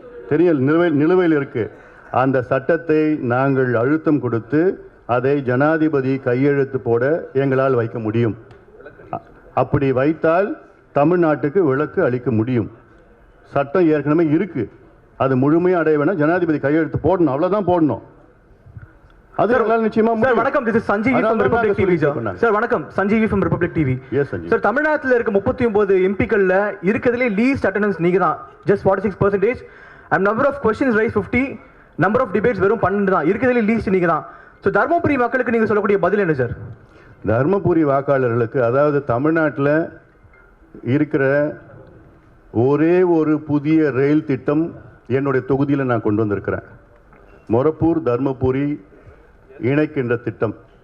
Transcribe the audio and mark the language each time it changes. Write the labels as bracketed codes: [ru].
[ta] தெரியும், நிலுவையில் இருக்கு. அந்த சட்டத்தை நாங்கள் அழுத்தம் கொடுத்து அதை ஜனாதிபதி கையெழுத்து போட எங்களால் வைக்க முடியும். அப்படி வைத்தால் தமிழ்நாட்டுக்கு விலக்கு அளிக்க முடியும். சட்டம் ஏற்கனவே இருக்கு, அது முழுமையாக அடைய வேணா ஜனாதிபதி கையெழுத்து போடணும், அவ்வளவுதான் போடணும். வணக்கம், [en] this is Sanjeevi from Republic TV. [ta] Sir வணக்கம், Sanjeevi from Republic TV. Sir, தமிழ்நாட்டில் இருக்க 39 எம்பிக்கள்ல இருக்கிறதுலே லீஸ்ட் அட்டெண்டன்ஸ் நீங்க தான், [en] just 46%. and number of questions raised 50, number of debates [ta] வெறும் 12 தான். இருக்கிறதுலே லீஸ்ட் நீங்க தான். ஸோ தர்மபுரி மக்களுக்கு நீங்க சொல்லக்கூடிய பதில் என்ன சார்? தர்மபுரி வாக்காளர்களுக்கு, அதாவது தமிழ்நாட்டில் இருக்கிற ஒரே ஒரு புதிய ரயில் திட்டம் என்னுடைய தொகுதியில் நான் கொண்டு வந்திருக்கிறேன். மொரப்பூர் தர்மபுரி இணைக்கின்ற திட்டம்.